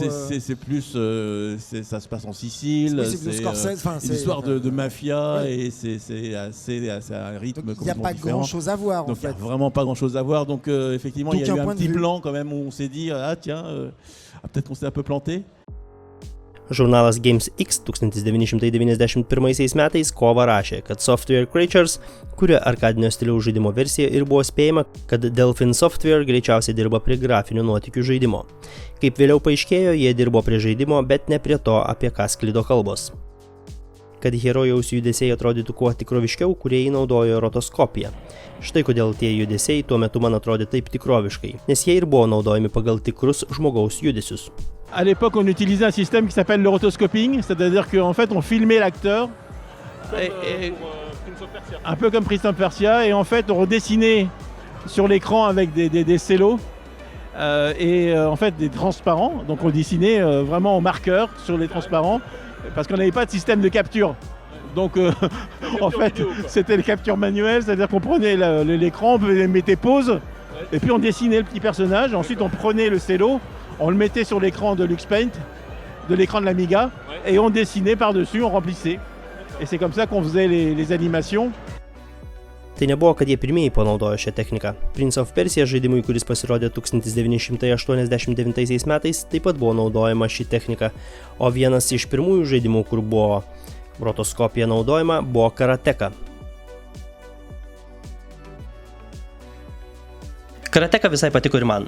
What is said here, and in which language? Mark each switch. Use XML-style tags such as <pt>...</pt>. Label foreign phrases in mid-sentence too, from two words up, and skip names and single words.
<fr>C'est plus, ça se passe en Sicile. Oui, c'est plutôt Scorsese. C'est une histoire de mafia et c'est un rythme complètement différent. Il n'y a pas grand-chose à voir. Donc il n'y a vraiment pas grand-chose à voir. Donc effectivement, il y a eu un petit plan quand même où on s'est dit peut-être qu'on s'est un peu planté.</fr> <lt>Žurnalas Games X 1991 metais kovą rašė, kad Software Creatures kuria arkadinio stiliaus žaidimo versiją ir buvo spėjama, kad Delphin Software greičiausiai dirba prie grafinių nuotykių žaidimo. Kaip vėliau paaiškėjo, jie dirbo prie žaidimo, bet ne prie to, apie ką sklido kalbos. Kad herojaus judesiai atrodytų kuo tikroviškiau, kūrėjai naudojo rotoskopiją. Štai kodėl tie judesiai tuo metu man atrodė taip tikroviškai, nes jie ir buvo naudojami pagal tikrus žmogaus judesius.</lt> <fr>À l'époque, on utilisait un système qui s'appelle le rotoscoping, c'est-à-dire qu'en fait, on filmait l'acteur, un peu comme Prince of Persia, et en fait, on redessinait sur l'écran avec des cellos en fait des transparents. Donc, on dessinait vraiment au marqueur sur les transparents, parce qu'on n'avait pas de système de capture. Donc, en fait, c'était les captures manuelles, c'est-à-dire qu'on prenait l'écran, on mettait pause, et puis on dessinait le petit personnage. Ensuite, on prenait le cello. On le mettait sur l'écran de LuxPaint, de l'écran de l'Amiga, et on dessinait par-dessus, on remplissait. Et c'est comme ça qu'on faisait les animations.</fr> <lt>Tai nebuvo, kad jie pirmieji panaudojo šią techniką. Prince of Persia žaidimui, kuris pasirodė 1989 metais, taip pat buvo naudojama ši technika, o vienas iš pirmųjų žaidimų, kur buvo rotoskopija naudojama, buvo Karateka. Karateka visai patiko ir man.</lt>